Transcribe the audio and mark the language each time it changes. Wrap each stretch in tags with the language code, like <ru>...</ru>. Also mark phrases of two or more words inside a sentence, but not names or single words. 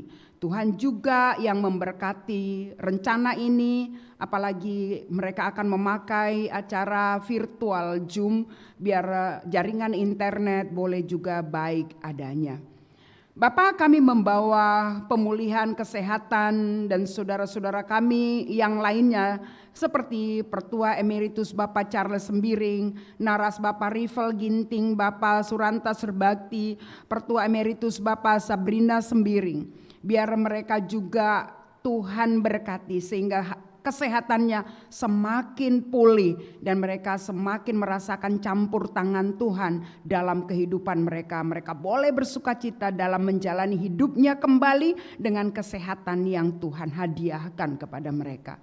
<id>Tuhan juga yang memberkati rencana ini, apalagi mereka akan memakai acara virtual Zoom biar jaringan internet boleh juga baik adanya. Bapa, kami membawa pemulihan kesehatan dan saudara-saudara kami yang lainnya seperti Pertua Emeritus Bapak Charles Sembiring, Naras Bapak Rival Ginting, Bapak Suranta Serbakti, Pertua Emeritus Bapak Sabrina Sembiring. Biar mereka juga Tuhan berkati sehingga kesehatannya semakin pulih dan mereka semakin merasakan campur tangan Tuhan dalam kehidupan mereka. Mereka boleh bersukacita dalam menjalani hidupnya kembali dengan kesehatan yang Tuhan hadiahkan kepada mereka.</id>